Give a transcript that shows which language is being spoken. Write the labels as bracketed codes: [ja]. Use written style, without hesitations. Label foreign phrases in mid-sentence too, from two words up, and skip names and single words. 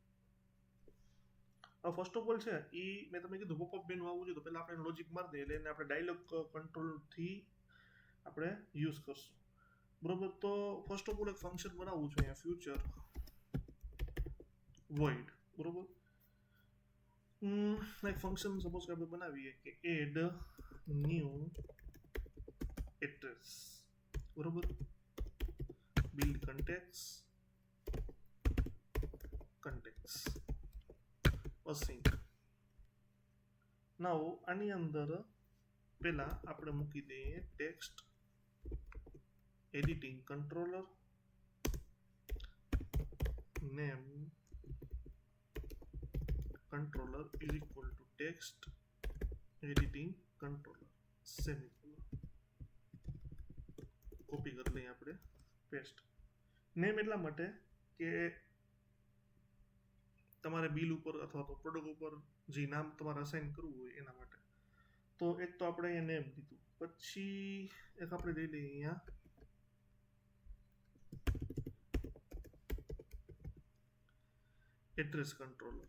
[en] first of all [gu] છે એ મેં તમને કીધું [en] popup menu [gu] આવવું જોઈએ તો પહેલાં આપણે લોજિક મારી દઈએ એટલે એને આપણે [en] dialog controlથી [gu] આપણે યુઝ કરશું બરોબર. તો [en] first of all [gu] એક ફંક્શન બનાવવું છે અહીંયા [en] future void [gu] બરોબર. એક ફંક્શન સપોઝ કે આપણે બનાવીએ કે [en] add new address [gu] બરોબર, [en] build context async. [gu] નાઉ આની અંદર પહેલા આપણે મૂકી દઈએ [en] text editing controller name controller is equal to text editing controller [gu] સેમિકોલન. કોપી કરી લઈએ આપણે પેસ્ટ. નેમ એટલા માટે કે તમારે બિલ ઉપર અથવા તો પ્રોડક્ટ ઉપર જે નામ તમારે અસાઇન કરવું હોય એના માટે. તો એક તો આપણે અહીંયા નેમ લીધું, પછી એક આપણે લઈ લઈએ અહીંયા [en] address controller.